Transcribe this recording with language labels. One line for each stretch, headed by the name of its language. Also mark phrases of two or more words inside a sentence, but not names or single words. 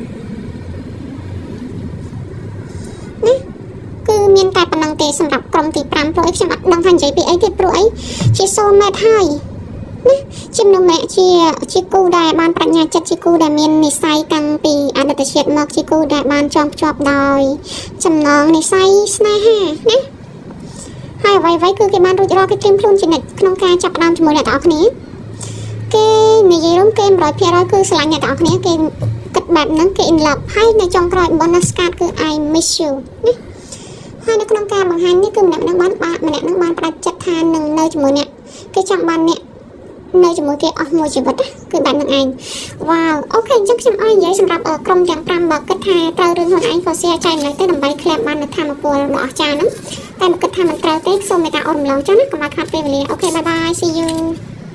Khmer: ណាគឺមានតែប៉ុណ្្នឹងទេសម្រាប់ក្រុមទី5ព្រោះខ្ញុំអត់ដឹងថានិយាយពីអីទៀតព្រោះអីជា soulmate ហើយណាជាមនុស្សម្នាក់ជាគូដែលបានប្រាជ្ញាចិត្តជាគូដែលមាននិស្ស័យតាំងពីអតីតជាតិមក ជាគូដែលបានចងភ្ជាប់ដោយចំណងនិស្ស័យស្នេហាណាហើយអ្វីៗគឺគេបានរួចរាល់គេត្រៀមខ្លួនជានិច្ចក្នុងការចាប់ផ្ដើមជាមួយអ្នកទាំងអ ស់គ្នាគេនិយាយរួមគេ 100% គឺស្រឡាញ់អ្នកទាំងអស់គ្នាគេគិតបែបហ្នឹងគេ
English: in love
Khmer: ហើយនៅចុងក្រោយ
English: bonus card
Khmer: គឺ
English: I miss you
Khmer: ណាហើយនៅក្នុងការបង្ហាញនេះគឺម្នាក់នឹងបានផ្ដាច់ចិត្តថានឹងនៅជាមួយអ្នកគេចង់បានអ្នកនៅជាមួយគេអស់មួយជីវិតគឺបែបហ្នឹងឯងវ៉ាវអូខេអញ្ចឹងខ្ញុំឲ្យនិយាយសម្រាប់ក្រុមទាំង5បើគិតថាត្រូវរឿងខ្លួនឯងក៏ share ចែកម្លែកទៅដើម្បីក្លាបបាននូវធម៌ពលដ៏អស្ចារ្យហ្នឹងតែបើគិតថាមិនត្រូវទេសូមមេត្តាអូនរំលងចុះណាកុំឲ្យខាត់ពេលវេលាអូខេ
English: bye bye see you